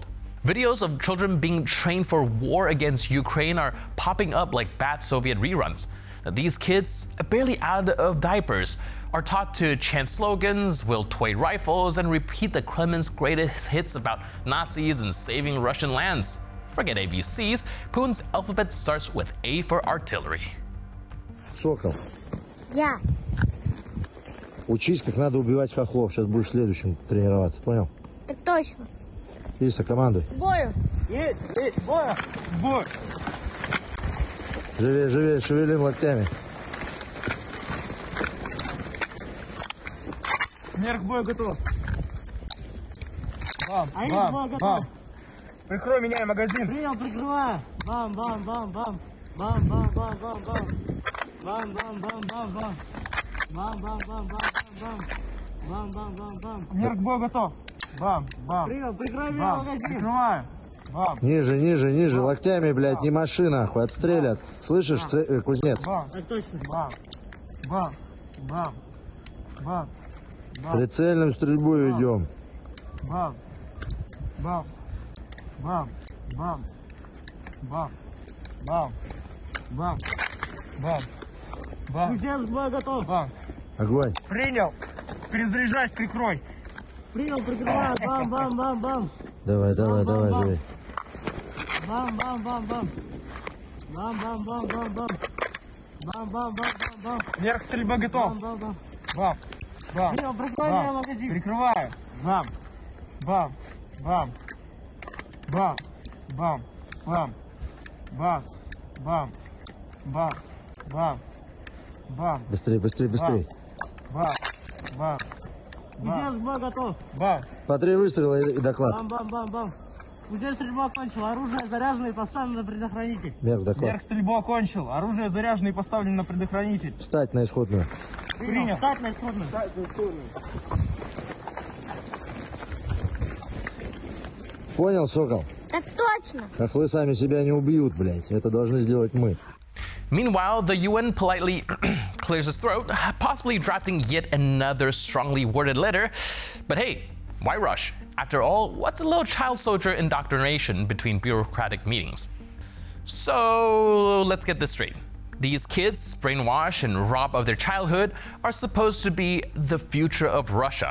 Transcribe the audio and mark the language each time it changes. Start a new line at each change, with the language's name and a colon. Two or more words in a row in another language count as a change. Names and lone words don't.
English: Videos of children being trained for war against Ukraine are popping up like bad Soviet reruns. These kids, barely out of diapers, are taught to chant slogans, wield toy rifles, and repeat the Kremlin's greatest hits about Nazis and saving Russian lands. Forget ABCs, Putin's alphabet starts with A for artillery.
Russian: Сокол, Я. учись, как надо убивать хохлов. Сейчас будешь следующим тренироваться, понял? Так точно. Иса, командуй. Бою. Есть, боя, бой. Живее, живее, шевелим локтями. Вверх бой готов. Бам, А я бам, бой готов. бам. Прикрой, меняй магазин. Принял, прикрываю. Бам, бам, бам, бам. Бам, бам, бам, бам, бам. Бам, бам, бам, бам, бам. Бам, бам, бам, бам, бам. Бам, бам, бам, бам. Вверх бой готов. Бам, бам. Принял, прикрой меня Бам, магазин. прикрываю. Бам, Ниже, ниже, ниже, локтями, блядь, не машина, нахуй, отстрелят. Слышишь, кузнец? бам, Так точно. бам, бам, бам, бам, бам, Прицельную стрельбу ведем. бам, бам, бам, бам, бам, бам, Бам. Бам. Бам. Кузнец, бой готов. Бам. Огонь. Принял. Перезаряжать, прикрой. Принял, прикрываю. Бам, бам, бам, бам. Давай, давай, давай, бам. живи. Бам, бам, бам, бам. Бам, бам, бам, бам, бам. Бам, бам, бам, бам, бам. Вверх стрельба готов. Бам, бам, бам. Бам. Бам. Принял, прикрываю Бам. магазин. Прикрываю. Бам. Бам. Бам. Бам. Бам. Бам. Бам. Бам. Бам. Бам. Бам. Быстрее, быстрее, быстрее. Бам. Бам. Кузнец, бой готов. Бам. По 3 выстрела и доклад. Бам, бам, бам, бам. Кузнец, стрельба окончил. Оружие заряжено и поставлено на предохранитель. Вверх, доклад. Вверх стрельбу окончил. Оружие заряжено и поставлено на предохранитель. Встать на исходную. Принял. Встать на исходную. Понял, Сокол? Так точно. Хохлы сами себя не убьют, блядь. Это должны сделать мы.
English: Meanwhile, the UN politely clears his throat, possibly drafting yet another strongly worded letter. But hey, why rush? After all, what's a little child soldier indoctrination between bureaucratic meetings? So let's get this straight. These kids, brainwashed and robbed of their childhood, are supposed to be the future of Russia.